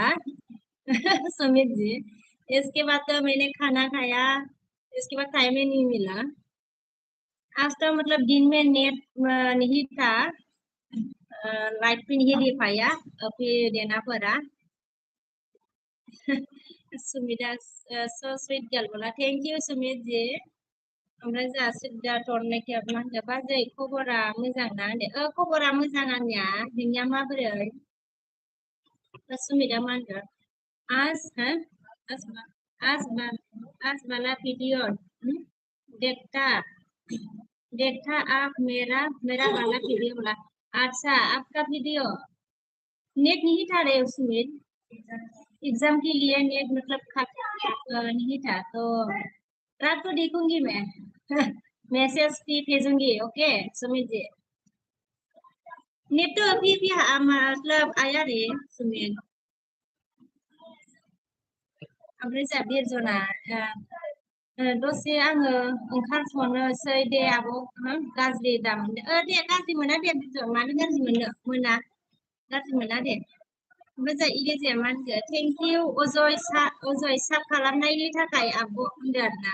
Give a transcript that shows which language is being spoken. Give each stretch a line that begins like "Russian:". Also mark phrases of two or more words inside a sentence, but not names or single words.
Hindi: सुमित जी, इसके बाद तो मैंने खाना खाया, इसके बाद टाइम ही नहीं मिला। आज तो मतलब दिन में नेट नहीं था, लाइट भी नहीं दे पाया, फिर देना पड़ा। सुमिता
English: so sweet girl
Hindi: बोला,
English: thank you
Hindi: सुमित जी।
Bodo: ओमफ्राय जोंहा सुबिदा थरनायखौ मा होनदों, बाजै खबरा मोजां ना होनदों। खबरा मोजां आंनिया, नोंनिया माबोरै? सुमिता मा होनदों?
Hindi: आज हो? आज आज आज वाला वीडियो देखता देखता आप मेरा मेरा वाला वीडियो बोला। अच्छा, आपका वीडियो नेट नहीं था रे उसमें, एग्जाम के लिए नेट मतलब नहीं था, तो रात को देखूंगी मैं। मैसेज भी भेजूंगी, ओके सुमित जी। नेट तो अभी भी मतलब आया रे सुमित।
Bodo: ओमफ्राय जोंहा बिरजना दसे आङो ओंखारथ'नोसै दे आब', गाज्रि दा मोनदो। दे गाज्रि मोना दे बिरजन, मानो गाज्रि मोना गाज्रि मोना दे। ओमफ्राय जोंहा इलिजाया मा होनखो,
English: thank you
Bodo: अजय साब खालामनायनि थाखाय आब' होनदों आरोना।